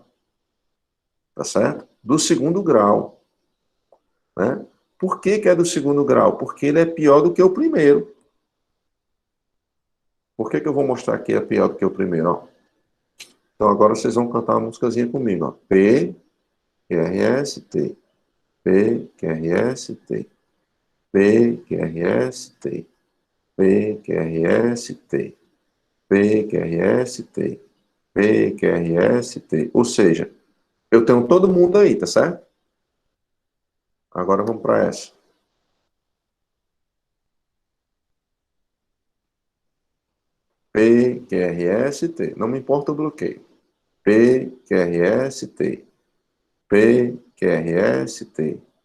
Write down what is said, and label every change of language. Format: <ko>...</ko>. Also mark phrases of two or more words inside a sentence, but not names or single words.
<pt>Tá certo? Do segundo grau. Né? Por que que é do segundo grau? Porque ele é pior do que o primeiro. Por que que eu vou mostrar que é pior do que o primeiro? Ó? Então agora vocês vão cantar uma musicazinha comigo. Ó. P, QRS, T. P, QRS, T. P, QRS, T. P, QRS, T. P, QRS, T. P, QRS, T. Ou seja, eu tenho todo mundo aí, tá certo? Agora vamos para essa. PQRST. Não me importa o bloqueio. PQRST. PQRST.</pt>